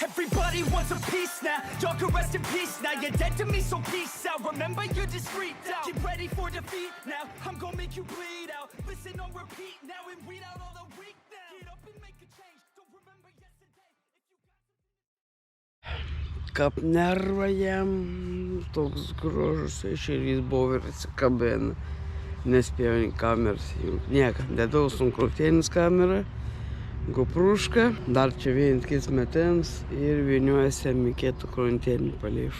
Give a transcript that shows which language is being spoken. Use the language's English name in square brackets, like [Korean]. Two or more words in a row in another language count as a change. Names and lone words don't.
[English] Everybody wants a piece now. Y'all can rest in peace now. You're dead to me, so peace out. Remember, you're discreet now. Get ready for defeat now. I'm gonna make you bleed out. Listen on repeat now and weed out all the weak now. Get up and make a change. Don't remember yesterday. [Lithuanian] Kap nervajam, toks grožus ešerys buvo ir atsikabina. Nespėjau į kameras įjungti. Niekam, dedaus ant krūtinės kamerą, goprušką, dar čia vienas kits metens ir vyniuosim į kitą krūtinį palėš.